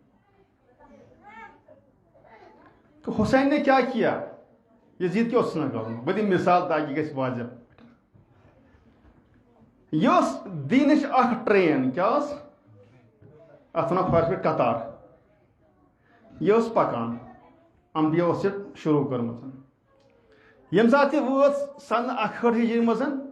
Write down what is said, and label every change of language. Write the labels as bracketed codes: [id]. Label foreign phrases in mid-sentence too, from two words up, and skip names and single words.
[ur] تو حسین نے کیا کیا یزید کی [ks] اوس نہ کرُن بہٕ دِمہٕ مثال تاکہِ گژھِ واضح یہِ ٲس دیٖنٕچ اکھ ٹرین کیٛاہ ٲس اتھ ونان فارسی پٲٹھۍ قطار یہِ ٲس پکان انبیا اوس یہِ شروٗع کٔرمٕژ ییٚمہِ ساتہٕ یہِ وٲژ سن 61 ہجری منٛز